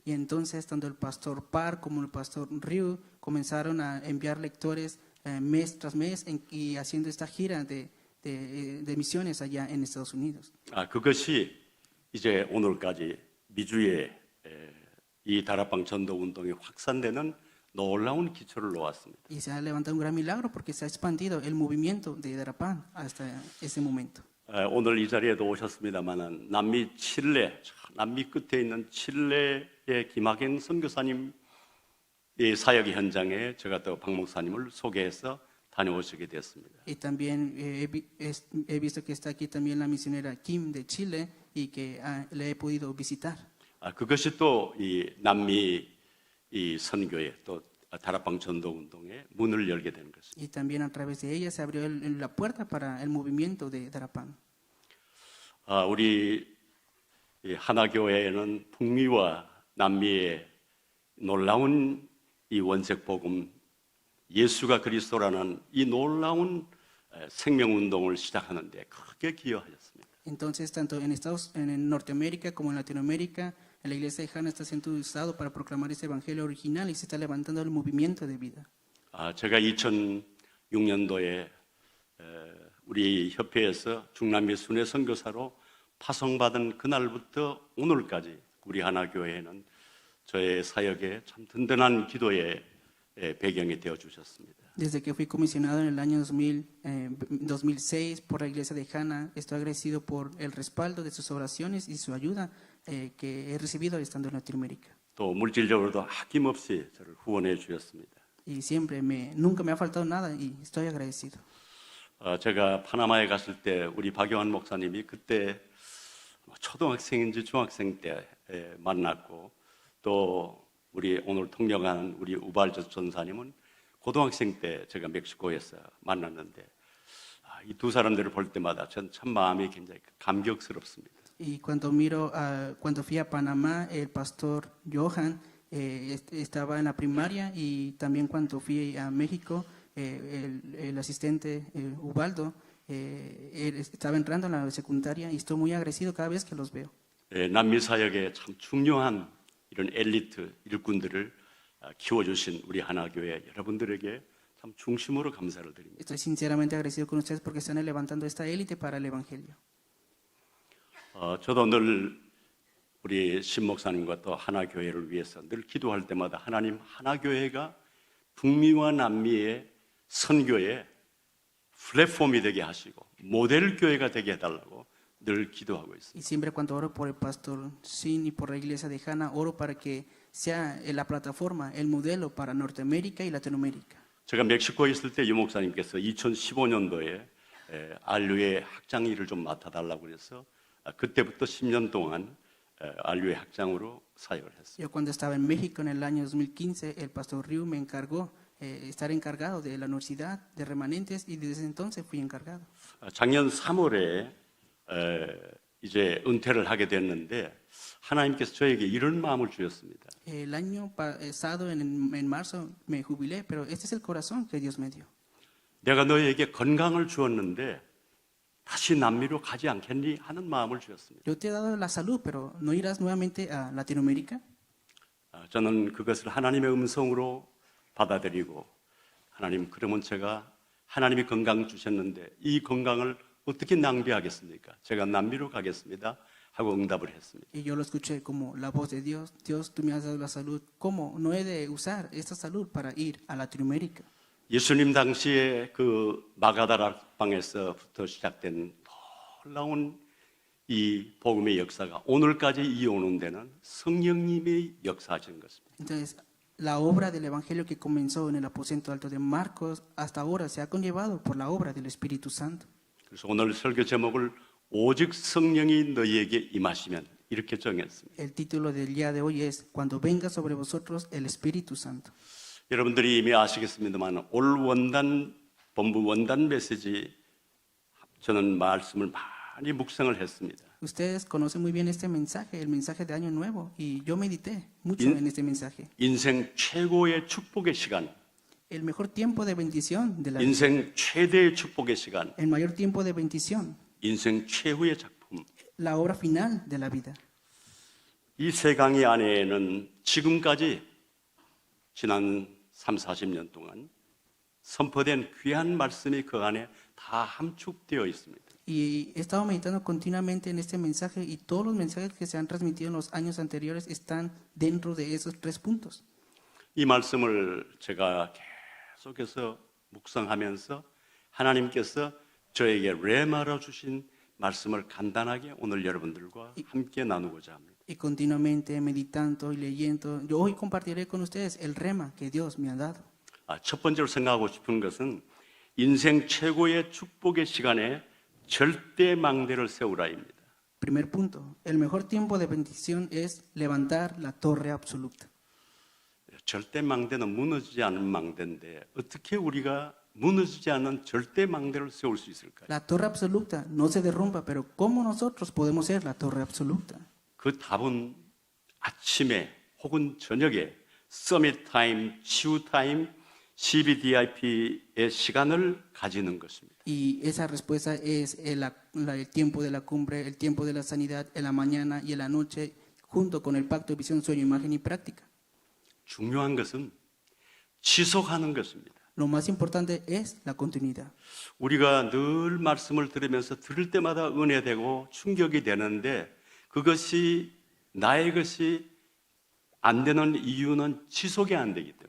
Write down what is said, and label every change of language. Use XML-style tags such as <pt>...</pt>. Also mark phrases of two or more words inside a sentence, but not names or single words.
<es>Y entonces tanto el pastor Par como el pastor Ryu comenzaron a enviar lectores mes tras mes y haciendo esta gira de misiones allá en Estados Unidos.</es> <ko>그것이 이제 오늘까지 미주에 이 다락방 전도 운동이 확산되는 놀라운 기초를 놓았습니다.</ko> <es>Y se ha levantado un gran milagro porque se ha expandido el movimiento de Darapán hasta ese momento.</es> <ko>오늘 이 자리에도 오셨습니다만은 남미 칠레, 남미 끝에 있는 칠레의 김학행 선교사님 사역 현장에 제가 또 박 목사님을 소개해서 다녀오시게 됐습니다.</ko> <es>Y también he visto que está aquí también la misionera Kim de Chile y que le he podido visitar.</es> <ko>그것이 또 이 남미 이 선교에 또 다락방 전도 운동에 문을 열게 되는 것입니다.</ko> <es>Y también a través de ella se abrió la puerta para el movimiento de Darapán.</es> <ko>우리 하나교회에는 북미와 남미의 놀라운 이 원색 복음 예수가 그리스도라는 이 놀라운 생명 운동을 시작하는데 크게 기여하셨습니다.</ko> <es>Entonces, tanto en Norteamérica como en Latinoamérica, la iglesia de Hana está siendo usado para proclamar ese evangelio original y se está levantando el movimiento de vida.</es> <ko>제가 2006년도에 우리 협회에서 중남미 순회 선교사로 파송받은 그날부터 오늘까지 우리 하나교회는 저의 사역에 참 든든한 기도의 배경이 되어 주셨습니다.</ko> <es>Desde que fui comisionado en el año 2006 por la iglesia de Hana, estoy agradecido por el respaldo de sus oraciones y su ayuda que he recibido estando en Latinoamérica.</es> <ko>또 물질적으로도 아낌없이 저를 후원해 주셨습니다.</ko> <es>Y nunca me ha faltado nada y estoy agradecido.</es> <ko>제가 파나마에 갔을 때 우리 박용환 목사님이 그때 초등학생인지 중학생 때 만났고 또 우리 오늘 통역하는 우리 우발저 전사님은 고등학생 때 제가 멕시코에서 만났는데 이 두 사람들을 볼 때마다 전 참 마음이 굉장히 감격스럽습니다.</ko> <es>Y cuando fui a Panamá, el pastor Johan estaba en la primaria y también cuando fui a México, el asistente Ubaldo él estaba entrando en la secundaria y estoy muy agradecido cada vez que los veo.</es> <ko>남미 사역에 참 중요한 이런 엘리트 일꾼들을 키워주신 우리 하나교회 여러분들에게 참 중심으로 감사를 드립니다.</ko> <es>Estoy sinceramente agradecido con ustedes porque están levantando esta élite para el Evangelio.</es> <ko>저도 늘 우리 신 목사님과 또 하나교회를 위해서 늘 기도할 때마다 하나님 하나교회가 북미와 남미의 선교의 플랫폼이 되게 하시고 모델 교회가 되게 해달라고 늘 기도하고 있습니다.</ko> <es>Y siempre cuando oro por el pastor Sin y por la iglesia de Hana, oro para que sea la plataforma, el modelo para Norteamérica y Latinoamérica.</es> <ko>제가 멕시코에 있을 때 유 목사님께서 2015년도에 알류의 학장 일을 좀 맡아달라고 그래서 그때부터 10년 동안 알류의 학장으로 사역을 했습니다.</ko> <es>Yo cuando estaba en México en el año 2015, el pastor Ryu me encargó estar encargado de la universidad de remanentes y desde entonces fui encargado.</es> <ko>작년 3월에 이제 은퇴를 하게 됐는데 하나님께서 저에게 이런 마음을 주셨습니다.</ko> <es>El año pasado, en marzo, me jubilé, pero este es el corazón que Dios me dio.</es> <ko>내가 너에게 건강을 주었는데 다시 남미로 가지 않겠니 하는 마음을 주셨습니다.</ko> <es>Yo te he dado la salud, pero ¿no irás nuevamente a Latinoamérica?</es> <ko>저는 그것을 하나님의 음성으로 받아들이고 하나님 그러면 제가 하나님이 건강 주셨는데 이 건강을 어떻게 낭비하겠습니까? 제가 남미로 가겠습니다 하고 응답을 했습니다.</ko> <es>Y yo lo escuché como la voz de Dios. Dios, tú me has dado la salud. ¿Cómo no he de usar esta salud para ir a Latinoamérica?</es> <ko>예수님 당시에 그 마가다락방에서부터 시작된 놀라운 이 복음의 역사가 오늘까지 이어오는 데는 성령님이 역사하신 것입니다.</ko> <es>Entonces, la obra del Evangelio que comenzó en el aposento alto de Marcos hasta ahora se ha conllevado por la obra del Espíritu Santo.</es> <ko>그래서 오늘 설교 제목을 오직 성령이 너희에게 임하시면 이렇게 정했습니다.</ko> <es>El título del día de hoy es Cuando venga sobre vosotros el Espíritu Santo.</es> <ko>여러분들이 이미 아시겠습니다만 올 원단 본부 원단 메시지 저는 말씀을 많이 묵상을 했습니다.</ko> <es>Ustedes conocen muy bien este mensaje, el mensaje de Año Nuevo, y yo medité mucho en este mensaje.</es> <ko>인생 최고의 축복의 시간,</ko> <es>El mejor tiempo de bendición de la vida,</es> <ko>인생 최대의 축복의 시간,</ko> <es>el mayor tiempo de bendición,</es> <ko>인생 최후의 작품.</ko> <es>la obra final de la vida.</es> <ko>이 세 강의 안에는 지금까지 지난 30-40년 동안 선포된 귀한 말씀이 그 안에 다 함축되어 있습니다.</ko> <es>Y he estado meditando continuamente en este mensaje y todos los mensajes que se han transmitido en los años anteriores están dentro de esos 3 puntos.</es> <ko>이 말씀을 제가 계속해서 묵상하면서 하나님께서 저에게 레마로 주신 말씀을 간단하게 오늘 여러분들과 함께 나누고자 합니다.</ko> <es>Y continuamente meditando y leyendo, yo hoy compartiré con ustedes el rema que Dios me ha dado.</es> <ko>첫 번째로 생각하고 싶은 것은 인생 최고의 축복의 시간에 절대 망대를 세우라입니다.</ko> <es>Primer punto, el mejor tiempo de bendición es levantar la torre absoluta.</es> <ko>절대 망대는 무너지지 않은 망대인데 어떻게 우리가 무너지지 않은 절대 망대를 세울 수 있을까요?</ko> <es>La torre absoluta no se derrumba, pero ¿cómo nosotros podemos ser la torre absoluta?</es> <ko>그 답은 아침에 혹은 저녁에</ko> <en>summit time,</en> <ko>치유 타임, CBDIP의 시간을 가지는 것입니다.</ko> <es>Y esa respuesta es el tiempo de la cumbre, el tiempo de la sanidad, en la mañana y en la noche, junto con el pacto de visión, sueño, imagen y práctica.</es> <ko>중요한 것은 지속하는 것입니다.</ko> <es>Lo más importante es la continuidad.</es> <ko>우리가 늘 말씀을 들으면서 들을 때마다 은혜되고 충격이 되는데 그것이 나의 것이 안 되는 이유는 지속이 안 되기 때문에.</ko>